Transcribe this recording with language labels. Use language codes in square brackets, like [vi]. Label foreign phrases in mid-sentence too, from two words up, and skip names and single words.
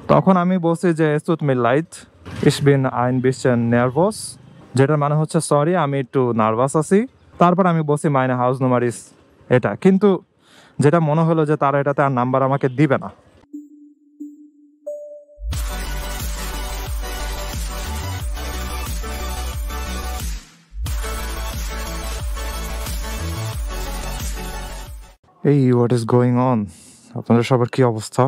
[bn] তখন আমি বলছি যে [de] es tut mir leid, ich bin ein bisschen nervös, [bn] যেটার মানে হচ্ছে সরি আমি একটু নার্ভাস আছি। তারপর আমি বলছি [de] meine Hausnummer ist [bn] এটা, কিন্তু যেটা মনে হলো যে তারা এটাতে আর নাম্বার আমাকে দিবে না। এই [en] what is going on, [bn] আপনাদের সবার কি অবস্থা?